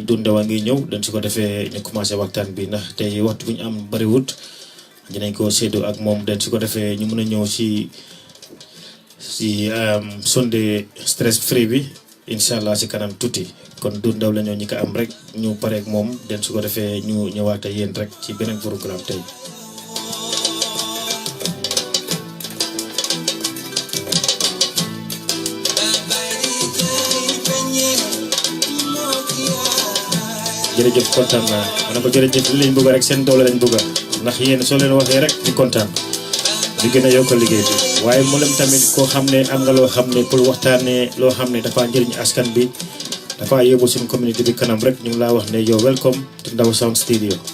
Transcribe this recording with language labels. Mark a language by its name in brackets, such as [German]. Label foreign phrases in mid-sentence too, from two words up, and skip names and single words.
[Wolof] Dodou Ndow a ngi ñëw dañ su ko defee ñu commencé waxtaan bi ndax tey waxtu bu ñu am bariwut dinañ ko séddoo ak moom dañ su ko defee ñu mën a ñëw si [English] Sunday stress free [Wolof] bi [Arabic] إن شاء الله [Wolof] si kanam tuuti kon Dodou Ndow la ñoo ñi ko am rek ñu pareek moom dañ su ko defee ñu ñëwaat ak yéen rek ci beneen programme tey jërëjëf kontaan naa ma ne ko jërëjëf li lañ bëgg rek seen doole lañ bëgg ndax yéen soo leen waxee rek di kontaan di gën a yokk liggéey bi waaye mu leen tamit koo xam ne am nga loo xam ne pour waxtaanee loo xam ne dafa njëriñ askan bi dafa yóbbu suñu communauté bi kanam rek ñu ngi laa wax ne yow [English] welcome to [Wolof] Ndow Sound Studio